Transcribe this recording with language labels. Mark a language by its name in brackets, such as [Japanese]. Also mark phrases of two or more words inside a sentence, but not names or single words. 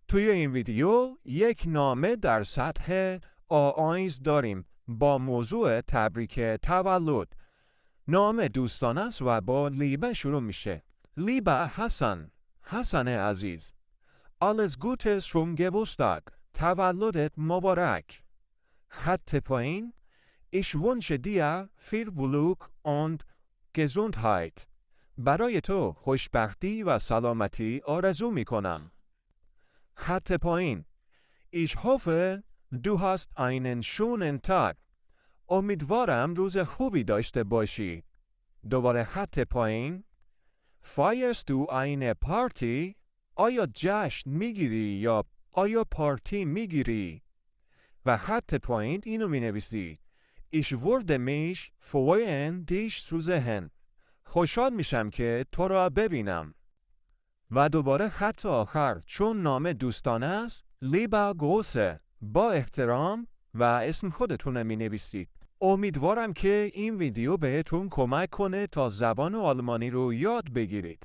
[Persian] توی این ویدیو یک نامه در سطح A1 داریم با موضوع تبریک تولد. نامه دوستانه است و با لیبه شروع میشه. لیبه حسن عزیز، [German] alles Gute zum Geburtstag. [Persian] تولدت مبارک. خط پایین: [German] Ich wünsche dir viel Glück und Gesundheit. [Persian] برای تو خوشبختی و سلامتی آرزو میکنم. خط پایین: [German] Ich hoffe, du hast einen schönen Tag. [Persian] امیدوارم روز خوبی داشته باشی. دوباره خط پایین: [German] Feierst du eine Party? [Persian] آیا جشن میگیری یا آیا پارتی میگیری؟ و خط پایین اینو می نویسی: [German] Ich würde mich freuen, dich zu sehen. [Persian] خوشحال میشم که تو را ببینم. و دوباره خط آخر، چون نامه دوستانه است، لیبه گروسه، با احترام و اسم خودتون می نویسید. امیدوارم که این ویدیو بهتون کمک کنه تا زبان آلمانی رو یاد بگیرید.